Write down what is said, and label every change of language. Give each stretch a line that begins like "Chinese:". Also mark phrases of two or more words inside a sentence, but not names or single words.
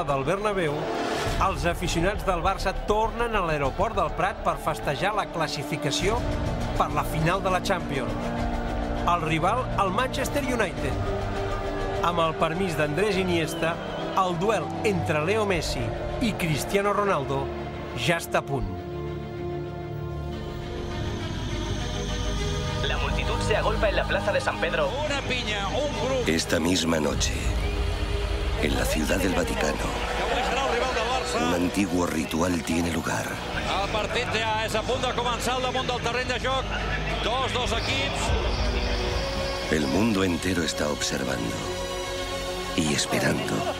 Catalan: del Bernabéu, els aficionats del Barça tornen a l'aeroport del Prat per festejar la classificació per la final de la Champions. El rival, el Manchester United. Amb el permís d'Andrés Iniesta, el duel entre Leo Messi i Cristiano Ronaldo ja està a punt.
Spanish: La multitud se agolpa en la plaza de San Pedro.
Catalan: Una piña, un grup.
Spanish: Esta misma noche, en la Ciudad del Vaticano,
Catalan: Avui serà el rival del Barça. Barça.
Spanish: Un antiguo ritual tiene lugar.
Catalan: El partit ja és a punt de començar al damunt del terreny de joc. Dos equips.
Spanish: El mundo entero está observando y esperando.